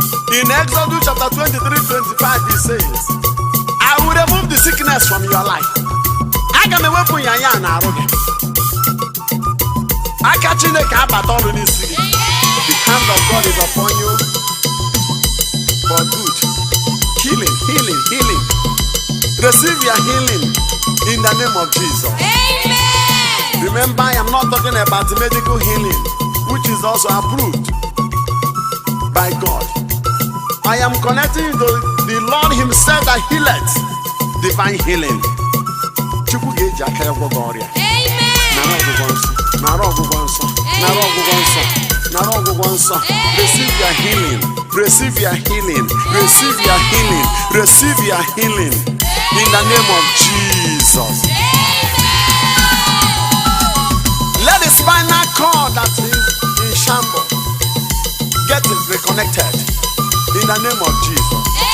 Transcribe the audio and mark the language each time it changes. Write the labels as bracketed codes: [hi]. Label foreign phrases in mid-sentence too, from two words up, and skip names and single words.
[en] In Exodus chapter 23:25, he says, I will remove the sickness from your life. [ig] Aga m ewepụ yanya na arụ gị. Aka Chineke abata ọrụ n'isi gị. [en] The hand of God is upon you for good. Healing, healing, healing. Receive your healing in the name of Jesus. Amen. Remember, I am not talking about medical healing, which is also approved by God. I am connecting to the Lord Himself that healeth, divine healing. [ig] Chukwu ga-eji aka ya gwọgọ ọrịa. Nara ọgwụgwọ nsọ, nara ọgwụgwọ nsọ, nara ọgwụgwọ nsọ, nara ọgwụgwọ nsọ. [en] Receive your healing, receive your healing, receive your healing, receive your healing in the name of Jesus. Let the spinal cord that is in shambles get reconnected in the name of Jesus.